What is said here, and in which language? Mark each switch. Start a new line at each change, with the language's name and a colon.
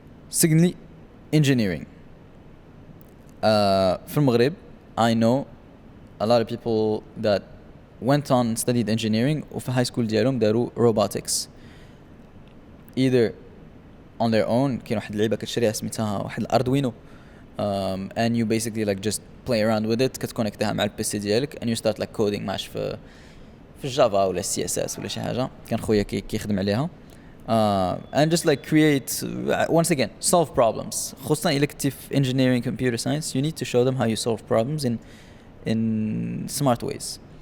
English: Secondly, engineering.
Arabic: في المغرب
English: I know a lot of people that went on and studied engineering وفي high school
Arabic: ديالهم داروا
English: robotics either on their own.
Arabic: كاين واحد اللعيبه كتشريها سميتها واحد الاردوينو
English: and you basically like just play around with it
Arabic: كتكونكتها مع البيسي ديالك
English: and you start like coding
Arabic: ماش في الجافا ولا السي اس اس ولا شي حاجه. كان خويا كيخدم عليها
English: and just like create once again solve problems.
Arabic: خصوصا إلا كنتي في
English: engineering computer science you need to show them how you solve problems in smart ways.